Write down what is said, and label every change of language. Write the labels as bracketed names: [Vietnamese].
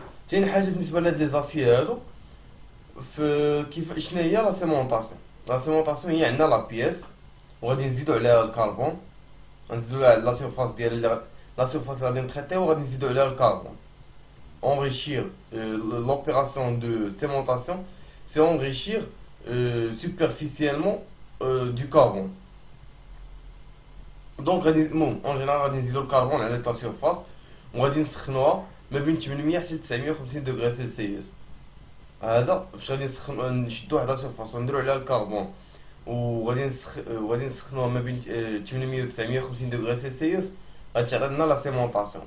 [Arabic] ثاني حاجه بالنسبه لهاد لي زاسي هادو، في كيف شنو هي لا سيمونطاسيون؟ لا سيمونطاسيون هي عندنا لا بياس وغادي نزيدو عليها الكربون، غنزيدو لا سيرفاس ديال لا سيرفاس اللي غادي نتريتيو وغادي نزيدو عليها الكربون. [French] enrichir l'opération de sémentation, c'est enrichir superficiellement du carbone. Donc en général [Arabic] غادي نزيدو الكربون على لا سيرفاس وغادي نسخنوها ما بين 800 حتى 950 دوغري سلسيوس. هذا فاش غادي نشدو واحد لا سيرفاس ونديرو عليها الكربون وغادي نسخنوها ما بين 800 و 950 دوغري سلسيوس، غادي تعطينا لا سيمونطاسيون.